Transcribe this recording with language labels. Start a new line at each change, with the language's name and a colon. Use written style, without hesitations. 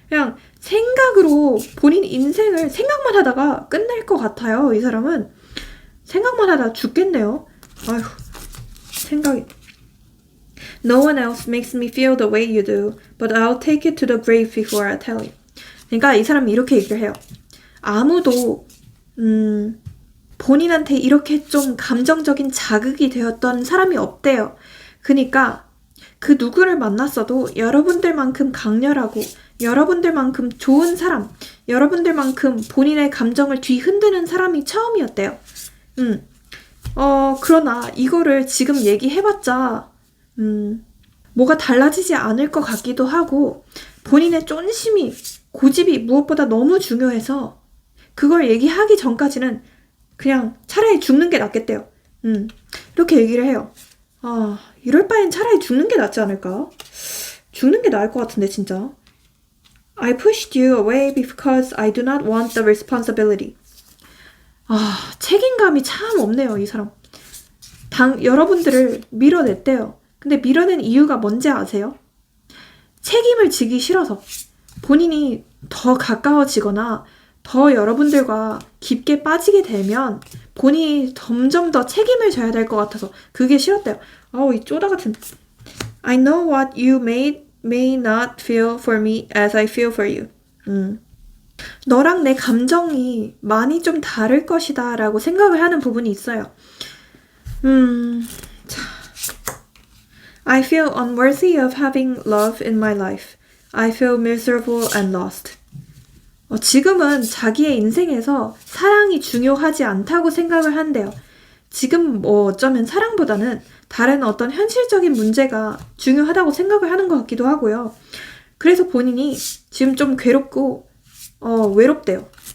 Korean: 그냥 생각으로 본인 인생을 생각만 하다가 끝낼 것 같아요. 이 사람은 생각만 하다 죽겠네요. 아휴, 생각이.
English: No one else makes me feel the way you do, but I'll take it to the grave before I tell you.
Korean: 그러니까 이 사람이 이렇게 얘기를 해요. 아무도 본인한테 이렇게 좀 감정적인 자극이 되었던 사람이 없대요. 그러니까 그 누구를 만났어도 여러분들만큼 강렬하고 여러분들만큼 좋은 사람, 여러분들만큼 본인의 감정을 뒤흔드는 사람이 처음이었대요. 그러나 이거를 지금 얘기해봤자 뭐가 달라지지 않을 것 같기도 하고 본인의 쫀심이, 고집이 무엇보다 너무 중요해서 그걸 얘기하기 전까지는 그냥 차라리 죽는 게 낫겠대요. 이렇게 얘기를 해요. 이럴 바엔 차라리 죽는 게 낫지 않을까? 죽는 게 나을 것 같은데 진짜.
English: I pushed you away because I do not want the responsibility.
Korean: 책임감이 참 없네요, 이 사람. 여러분들을 밀어냈대요. 근데 밀어낸 이유가 뭔지 아세요? 책임을 지기 싫어서. 본인이 더 가까워지거나 더 여러분들과 깊게 빠지게 되면 본인이 점점 더 책임을 져야 될 것 같아서 그게 싫었대요. 이 쪼다 같은.
English: I know what you may not feel for me as I feel for you.
Korean: 너랑 내 감정이 많이 좀 다를 것이다 라고 생각을 하는 부분이 있어요. 자.
English: I feel unworthy of having love in my life. I feel miserable and lost.
Korean: 지금은 자기의 인생에서 사랑이 중요하지 않다고 생각을 한대요. 지금 어쩌면 사랑보다는 다른 어떤 현실적인 문제가 중요하다고 생각을 하는 것 같기도 하고요. 그래서 본인이 지금 좀 괴롭고 외롭대요.